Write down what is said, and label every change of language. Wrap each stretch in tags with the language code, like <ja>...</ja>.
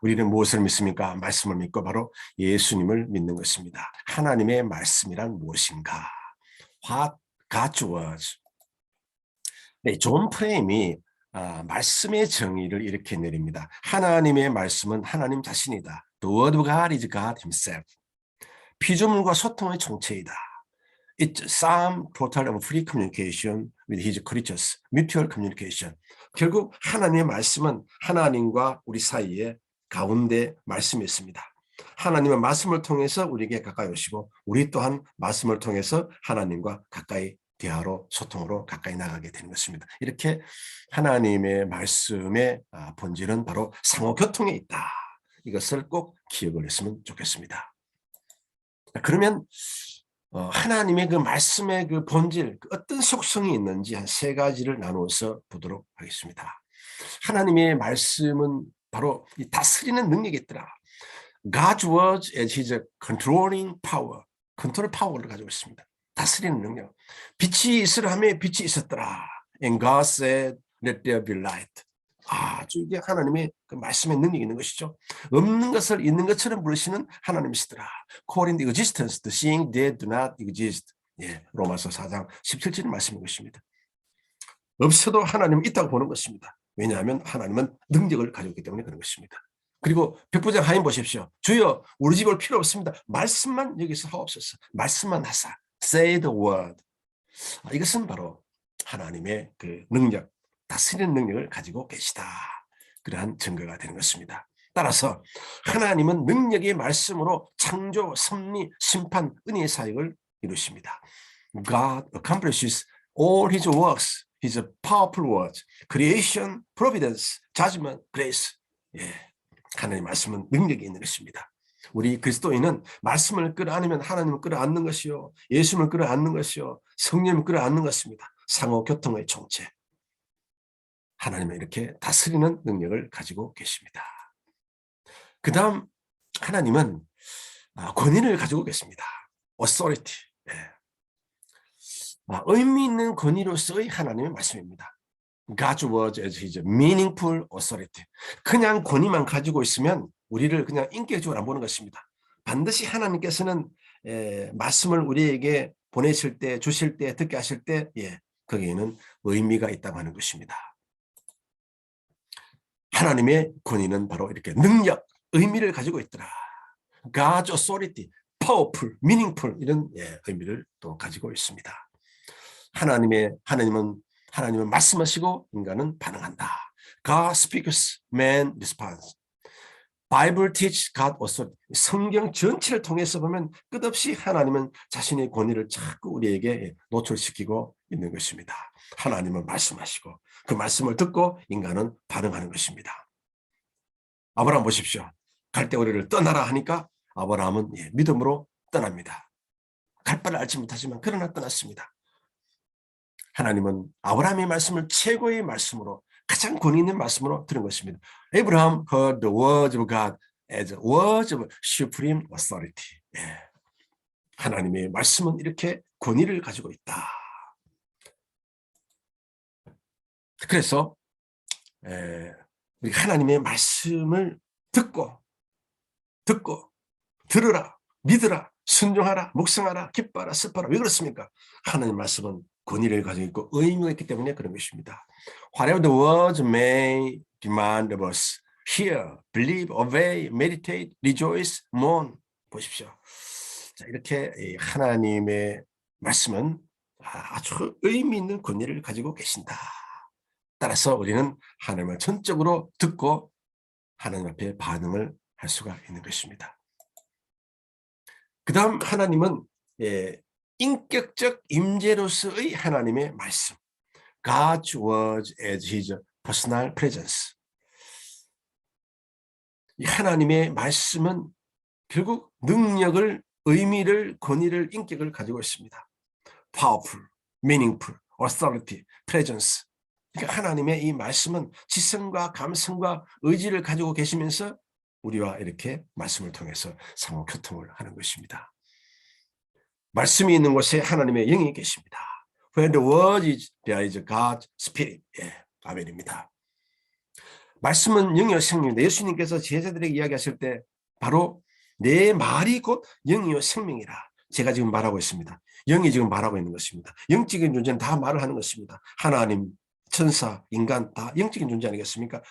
<ko>우리는 무엇을 믿습니까? 말씀을 믿고 바로 예수님을 믿는 것입니다. 하나님의 말씀이란 무엇인가?</ko> <en>What God's Word.</en> <ko>네, 존 프레임이 말씀의 정의를 이렇게 내립니다. 하나님의 말씀은 하나님 자신이다.</ko> <en>The Word of God is God Himself.</en> <ko>피조물과 소통의 정체이다.</ko> <en>It's some total of free communication with his creatures, mutual communication.</en> <ko>결국 하나님의 말씀은 하나님과 우리 사이에 가운데 말씀이 있습니다. 하나님의 말씀을 통해서 우리에게 가까이 오시고 우리 또한 말씀을 통해서 하나님과 가까이 대화로 소통으로 가까이 나가게 되는 것입니다. 이렇게 하나님의 말씀의 본질은 바로 상호교통에 있다. 이것을 꼭 기억을 했으면 좋겠습니다. 그러면 하나님의 그 말씀의 그 본질, 어떤 속성이 있는지 한 세 가지를 나누어서 보도록 하겠습니다. 하나님의 말씀은 바로 이 다스리는 능력이 있더라.</ko> <en>God's word as his controlling power,</en> <ko>컨트롤 파워를 가지고 있습니다. 다스리는 능력. 빛이 있으라 하며 빛이 있었더라.</ko> <en>And God said, let there be light.</en> <ko>이게 하나님의 그 말씀의 능력이 있는 것이죠. 없는 것을 있는 것처럼 부르시는 하나님이시더라.</ko> <en>Calling the existence, the seeing that do not exist.</en> <ko>예, 로마서 4장 17절 말씀인 것입니다. 없어도 하나님은 있다고 보는 것입니다. 왜냐하면 하나님은 능력을 가지고 있기 때문에 그런 것입니다. 그리고 백부장 하인 보십시오. 주여 우리 집 올 필요 없습니다. 말씀만 여기서 하옵소서. 말씀만 하사.</ko> <en>Say the word.</en> <ko>이것은 바로 하나님의 그 능력, 다스리는 능력을 가지고 계시다. 그러한 증거가 되는 것입니다. 따라서 하나님은 능력의 말씀으로 창조, 섭리, 심판, 은혜의 사역을 이루십니다.</ko> <en>God accomplishes all his works, his powerful words, creation, providence, judgment, grace.</en> <ko>예, 하나님의 말씀은 능력이 있는 것입니다. 우리 그리스도인은 말씀을 끌어안으면 하나님을 끌어안는 것이요, 예수님을 끌어안는 것이요, 성령을 끌어안는 것입니다. 상호교통의 정체. 하나님은 이렇게 다스리는 능력을 가지고 계십니다. 그 다음 하나님은 권위를 가지고 계십니다.</ko> <en>authority. 예.</en> <ko>의미 있는 권위로서의 하나님의 말씀입니다.</ko> <en>God's word as his meaningful authority.</en> <ko>그냥 권위만 가지고 있으면 우리를 그냥 인격적으로 안 보는 것입니다. 반드시 하나님께서는 말씀을 우리에게 보내실 때, 주실 때, 듣게 하실 때 거기에는 의미가 있다고 하는 것입니다. 하나님의 권위는 바로 이렇게 능력, 의미를 가지고 있더라.</ko> <en>God's authority, powerful, meaningful</en> <ko>이런 의미를 또 가지고 있습니다. 하나님은 말씀하시고 인간은 반응한다.</ko> <en>God speaks, man responds. Bible teach God authority.</en> <ko>성경 전체를 통해서 보면 끝없이 하나님은 자신의 권위를 자꾸 우리에게 노출시키고 있는 것입니다. 하나님은 말씀하시고 그 말씀을 듣고 인간은 반응하는 것입니다. 아브라함 보십시오. 갈대우리를 떠나라 하니까 아브라함은 믿음으로 떠납니다. 갈 바를 알지 못하지만 그러나 떠났습니다. 하나님은 아브라함의 말씀을 최고의 말씀으로 가장 권위 있는 말씀으로 들은 것입니다.</ko> <en>Abraham heard the words of God as words of supreme authority.</en> <ko>하나님의 말씀은 이렇게 권위를 가지고 있다. 그래서 우리 하나님의 말씀을 듣고 들으라, 믿으라, 순종하라, 묵상하라, 기뻐하라, 슬퍼하라. 왜 그렇습니까? 하나님의 말씀은 권위를 가지고 있고 의미가 있기 때문에 그런 것입니다.</ko> <en>Whatever the words may demand of us, hear, believe, obey, meditate, rejoice, mourn.</en> <ko>보십시오. 자, 이렇게 하나님의 말씀은 아주 의미 있는 권위를 가지고 계신다. 따라서 우리는 하나님을 전적으로 듣고 하나님 앞에 반응을 할 수가 있는 것입니다. 그 다음 하나님은 인격적 임재로서의 하나님의 말씀.</ko> <en>God's word as his personal presence.</en> <ko>이 하나님의 말씀은 결국 능력을, 의미를, 권위를, 인격을 가지고 있습니다.</ko> <en>Powerful, meaningful, authority, presence.</en> <ko>그러니까 하나님의 이 말씀은 지성과 감성과 의지를 가지고 계시면서 우리와 이렇게 말씀을 통해서 상호 교통을 하는 것입니다. 말씀이 있는 곳에 하나님의 영이 계십니다.</ko> <en>Where the word is, there is God's spirit.</en> <ko>예, 아멘입니다. 말씀은 영이요 생명입니다. 예수님께서 제자들에게 이야기하실 때 바로 내 말이 곧 영이요 생명이라 제가 지금 말하고 있습니다. 영이 지금 말하고 있는 것입니다. 영적인 존재는 다 말을 하는 것입니다. 하나님, 천사, 인간 다 영적인 존재 아니겠습니까?</ko>